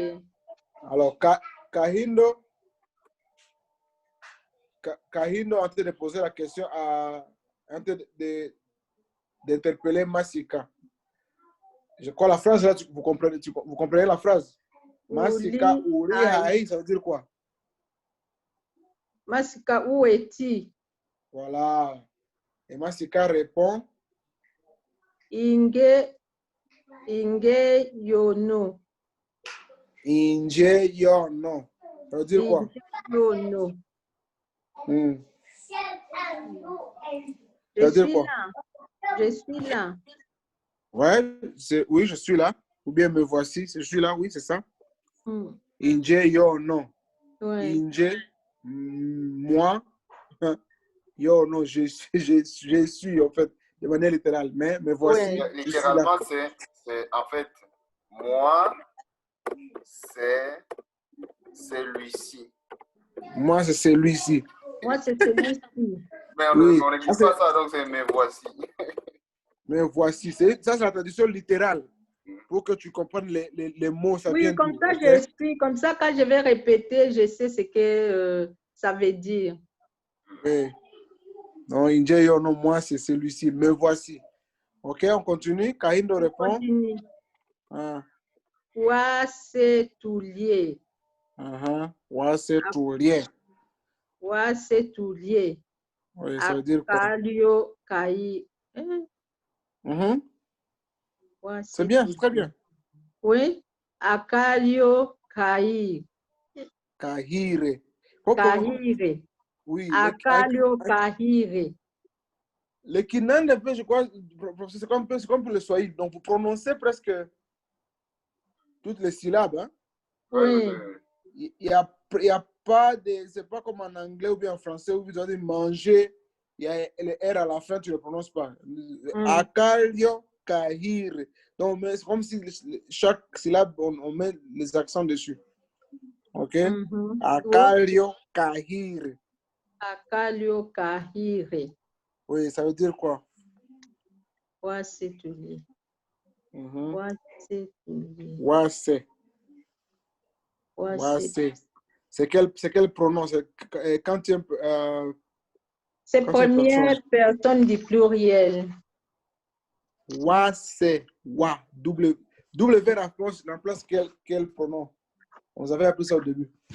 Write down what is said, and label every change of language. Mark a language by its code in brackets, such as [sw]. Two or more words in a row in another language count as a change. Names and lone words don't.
[fr] Alors, Kahindo est en train de poser la question en train d'interpeller Masika. Je crois la phrase là, vous comprenez la phrase? [nnb] Masika uri hai, [fr] ça veut dire quoi? Masika, où es-tu? Voilà. Et Masika répond [nnb] Inge yono. Inje yono. [fr] Ça veut dire quoi? [nnb] Inge yono. [fr] Ça veut dire quoi? Je suis là. Ouais, oui, je suis là. Ou bien me voici, je suis là, oui, c'est ça. [nnb] Inje yono. [fr] Ouais. Inje, moi. Yo, non, je suis, en fait, de manière littérale, mais me voici. Ouais. Littéralement, c'est en fait, moi, c'est celui-ci. Moi, c'est celui-ci. Moi, c'est celui-ci. Mais Oui. on n'écrit pas ça, donc c'est me voici. Me voici. Ça, c'est la traduction littérale. Pour que tu comprennes les mots, ça vient Oui, comme d'où, ça, okay? je suis. Comme ça, quand je vais répéter, je sais ce que ça veut dire. Oui. Non, [nnb] Inje yo, [fr] non, moi, c'est celui-ci. Me voici. OK, on continue. Kahindo répond. Continue. Ah. [nnb] Wase toulier. Wase toulier. Wase toulier. [fr] Oui, ça veut dire quoi? [nnb] Akalio kai. [fr] C'est bien, c'est très bien. Oui. [nnb] Akalio kai. Kahire. Kahire. [fr] Oui. [nnb] Akalio kahire. [fr] Le Kinande, je crois, c'est comme pour le Swahili. Donc, vous prononcez presque toutes les syllabes. Hein? Oui. Il y a pas de... C'est pas comme en anglais ou bien en français où vous dois dire manger. Il y a le R à la fin, tu ne le prononces pas. [nnb] Akalio kahire. [fr] Donc, c'est comme si chaque syllabe, on met les accents dessus. [nnb] OK? Akalio kahire. Akalio kahire. [fr] Oui, ça veut dire quoi? [nnb] Wase toulier. Wase toulier. Wase. Wase. [fr] C'est quel pronom? Quand tu c'est première personne du pluriel. Wase. Wa. W remplace quel pronom? On vous avait appris ça au début.